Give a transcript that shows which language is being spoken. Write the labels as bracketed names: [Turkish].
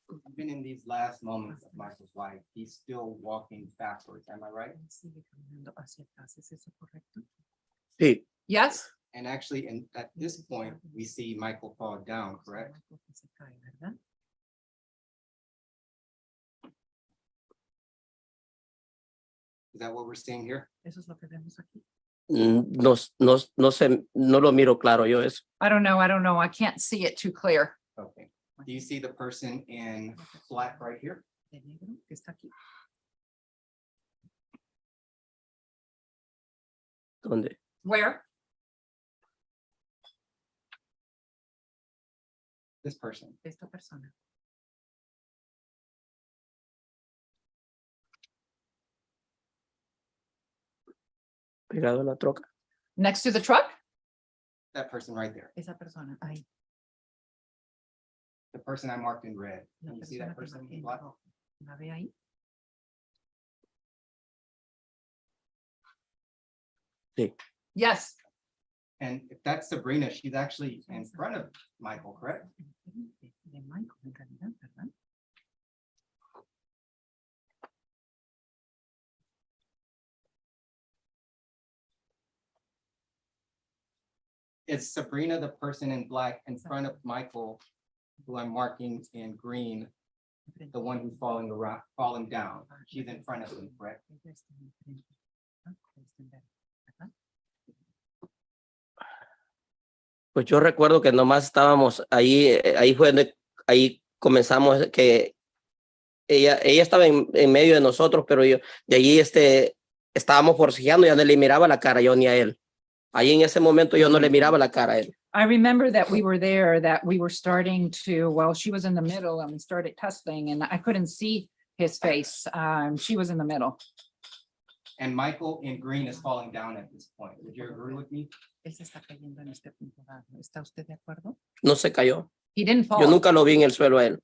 [English] Even in these last moments of Michael's life, he's still walking backwards. Am I right? [Spanish] Sigue caminando hacia atrás, ¿es eso correcto? Sí, [English] Yes. And actually, at this point, we see Michael fall down, correct? [Spanish] Se cae, ¿verdad? [English] Is that what we're seeing here? [Spanish] Eso es lo que vemos aquí. no sé, no lo miro claro yo eso. [English] I don't know. I can't see it too clear. Okay. Do you see the person in black right here? [Spanish] De negro que está aquí. ¿Dónde? [English] Where? This person. [Spanish] esta persona. Pegado a la troca. [English] Next to the truck, That person right there. [Spanish] esa persona, ahí. [English] The person I marked in red. [Spanish] La [English] Can you see that [Spanish] persona que marqué [English] in [Spanish] en [English] black? [Spanish] rojo. ¿La ve ahí? Sí. [English] Yes. And if that's Sabrina, she's actually in front of Michael, correct? [Spanish] De Michael, en realidad, ¿verdad? [English] Is Sabrina the person in black in front of Michael, who I'm marking in green, the one who's falling around, falling down? She's in front of him, correct? [Spanish] Ella está enfrente. Ah, está en verde, ¿verdad? Pues yo recuerdo que nomás estábamos ahí, ahí fue donde, ahí comenzamos que ella estaba en medio de nosotros, pero yo, de allí estábamos forcejeando, ya no le miraba la cara yo ni a él. Ahí en ese momento yo no le miraba la cara a él. [English] I remember that we were there, that we were starting to, well, she was in the middle and we started tussling and I couldn't see his face. She was in the middle. And Michael in green is falling down at this point. Would you agree with me? [Spanish] Él se está cayendo en este punto dado. ¿Está usted de acuerdo? No se cayó. [English] He didn't fall. [Spanish] Yo nunca lo vi en el suelo a él.